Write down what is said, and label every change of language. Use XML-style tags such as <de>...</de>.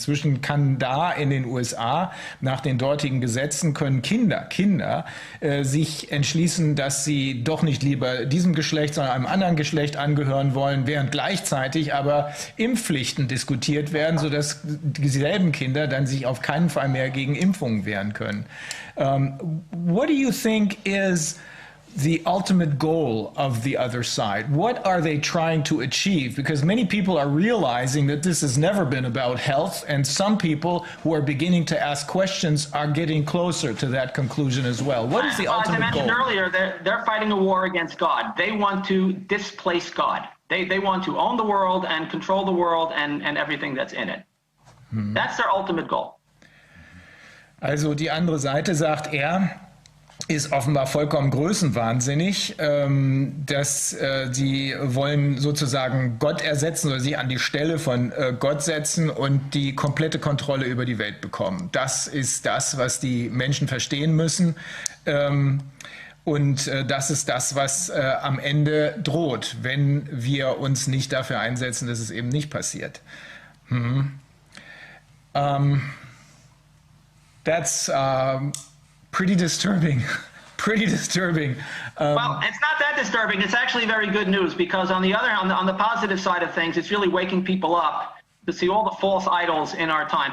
<de>Inzwischen kann da in den USA nach den dortigen Gesetzen können Kinder sich entschließen, dass sie doch nicht lieber diesem Geschlecht, sondern einem anderen Geschlecht angehören wollen, während gleichzeitig aber Impfpflichten diskutiert werden, sodass dieselben Kinder dann sich auf keinen Fall mehr gegen Impfungen wehren können.</de> <en>What do you think is the ultimate goal of the other side? What are they trying to achieve? Because many people are realizing that this has never been about health, and some people who are beginning to ask questions are getting closer to that conclusion as well. What is the ultimate goal? As I mentioned earlier, they're fighting a war against God. They want to displace God. They want to own the world and control the world and everything that's in it. That's their ultimate goal.</en> <de>Also die andere Seite, sagt er, ist offenbar vollkommen größenwahnsinnig, dass sie wollen sozusagen Gott ersetzen oder sich an die Stelle von Gott setzen und die komplette Kontrolle über die Welt bekommen. Das ist das, was die Menschen verstehen müssen. Und das ist das, was am Ende droht, wenn wir uns nicht dafür einsetzen, dass es eben nicht passiert.</de> <en>That's pretty disturbing. Pretty disturbing. Well, it's not that disturbing. It's actually very good news, because on the positive side of things, it's really waking people up to see all the false idols in our time.</en>